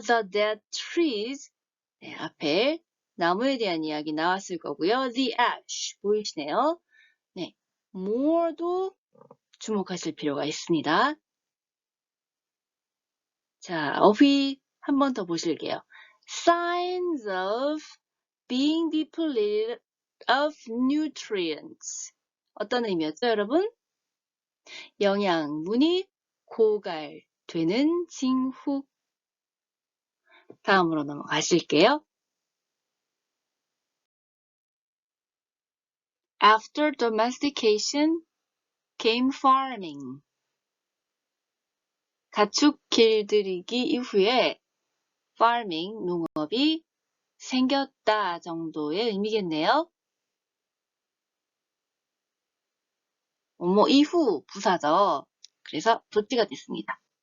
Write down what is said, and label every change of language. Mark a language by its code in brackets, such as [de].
[en] The dead trees. [ko] 네, 앞에 나무에 대한 이야기 나왔을 거고요. [en] The ash. [ko] 보이시네요? 네, more도 주목하실 필요가 있습니다. 자, 어휘 한 번 더 보실게요. [en] Signs of being depleted of nutrients. [ko] 어떤 의미였죠, 여러분? 영양분이 고갈되는 징후. 다음으로 넘어가실게요. [en] After domestication came farming. [ko] 가축 길들이기 이후에 farming, 농업이 생겼다 정도의 의미겠네요. 이후 부사죠. 그래서 도치가 됐습니다.